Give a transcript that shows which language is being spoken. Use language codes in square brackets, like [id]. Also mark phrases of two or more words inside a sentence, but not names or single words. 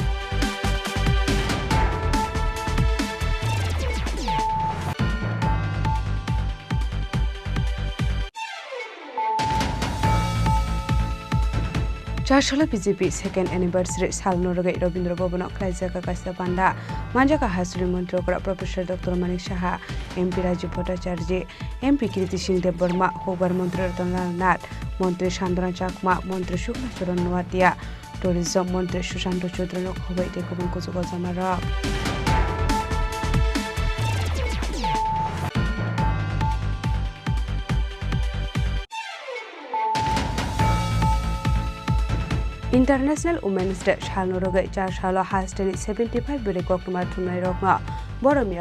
[trp] चारशोला बीजेपी [en] second anniversary [trp] साल नरगै रवींद्र भवन खाइजाका कास्ता पांडा मांजाका हासुरी मंत्रीकरा प्रोफेसर डॉक्टर मानिक साहा एमपी राजीव भट्टाचार्य एमपी कीर्ति सिंह देव वर्मा होबार मंत्री रतनलाल नाथ मंत्री शांतना चाकमा मंत्री शुक्ला चरण नवाटिया टूरिज्म मंत्री सुशांत चौधरी होबाय देखुबुं कुजुगल जामारा इंटरनेशनल वुमेन्स डे साल नरगै 4 साल हास्टेनि 75 बेरे कक्टमा थुमनाय रगमा बरमिया